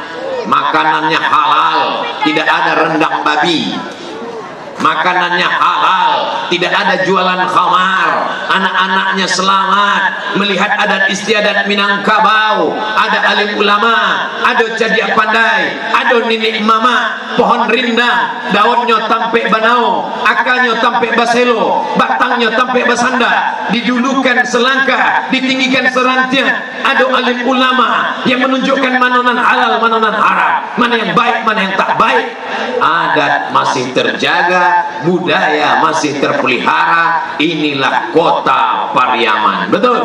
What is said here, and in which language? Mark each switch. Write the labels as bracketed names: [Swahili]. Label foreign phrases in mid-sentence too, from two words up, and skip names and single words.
[Indonesian] Makanannya halal, tidak ada rendang babi. Makanannya halal, tidak ada jualan khamar. Anak-anaknya selamat melihat adat istiadat Minangkabau. Ada alim ulama, ada cadia pandai, ada nenek mama, pohon rindang, [Minangkabau] daunnya tampe banao, akarnya tampe baselo, batangnya tampe basanda, didulukan selangkah, ditinggikan serantian. [Indonesian] Ada alim ulama yang menunjukkan mana yang halal, mana yang haram, mana yang baik, mana yang tak baik. Adat masih terjaga, budaya masih terpelihara. Inilah Kota Pariaman. Betul?